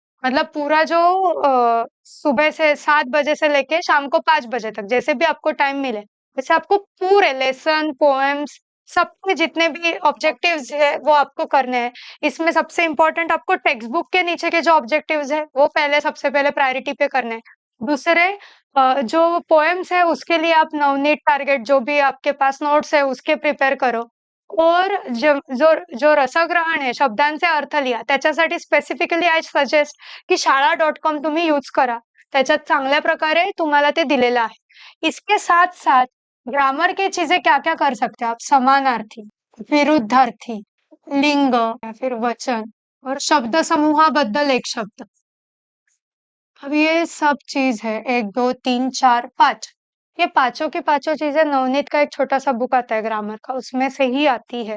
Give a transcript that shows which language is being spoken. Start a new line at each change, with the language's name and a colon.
Hindi: मतलब पूरा जो सुबह से 7 बजे से लेके शाम को 5 बजे तक जैसे भी आपको टाइम मिले, वैसे आपको पूरे लेसन, पोएम्स सबके जितने भी ऑब्जेक्टिव्स है वो आपको करने हैं। इसमें सबसे इम्पोर्टेंट आपको टेक्स्ट बुक के नीचे के जो ऑब्जेक्टिव्स है वो पहले सबसे पहले प्रायोरिटी पे करने हैं। दूसरे जो पोएम्स है उसके लिए आप नवनीत टारगेट जो भी आपके पास नोट्स है उसके प्रिपेअर करो। और जो
Marathi: रसग्रहण आहे, शब्दांचे अर्थ लिहा. त्याच्यासाठी स्पेसिफिकली आय सजेस्ट की शाळा.com तुम्ही यूज करा. त्याच्यात चांगल्या प्रकारे तुम्हाला ते दिलेलं आहे.
Hindi: इसके साथ-साथ ग्रामर की चीज़ें क्या-क्या कर सकते हैं आप? समानार्थी, विरुद्धार्थी, लिंग या फिर वचन और शब्द समूहाबद्दल एक शब्द. अब ये सब चीज़ है 1, 2, 3, 4, 5 ये पाँचों की पाँचों चीज़ें नवनीत का एक छोटा-सा बुक आता है ग्रामर का, उसमें से ही आती है।